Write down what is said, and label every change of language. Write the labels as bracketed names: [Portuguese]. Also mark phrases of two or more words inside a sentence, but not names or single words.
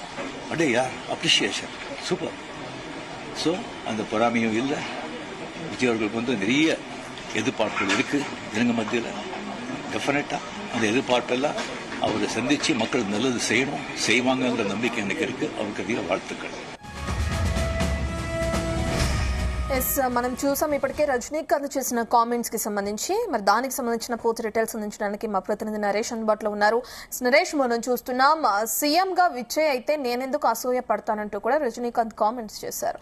[Tamil] அடே யார் அப்ரிசியேஷன், சூப்பர். ஸோ அந்த பொறாமையும் இல்லை. விஜய் அவர்களுக்கு நிறைய எதிர்பார்ப்புகள் இருக்கு ஜனங்க மத்தியில். டெஃபினட்டா அந்த எதிர்பார்ப்பெல்லாம் அவரை சந்திச்சு மக்கள் நல்லது செய்யணும், செய்வாங்கங்கிற நம்பிக்கை எனக்கு இருக்கு. அவருக்கு அதிக வாழ்த்துக்கள். [Telugu] మనం చూసాం ఇప్పటికే రజనీకాంత్ చేసిన కామెంట్స్ కి సంబంధించి. మరి దానికి సంబంధించిన పూర్తి డీటెయిల్స్ అందించడానికి మా ప్రతినిధి నరేష్ అందుబాటులో ఉన్నారు. నరేష్, మనం చూస్తున్నాం సీఎం గా విజయ్ అయితే నేనెందుకు అసూయ పడతానంటూ కూడా రజనీకాంత్ కామెంట్స్ చేశారు.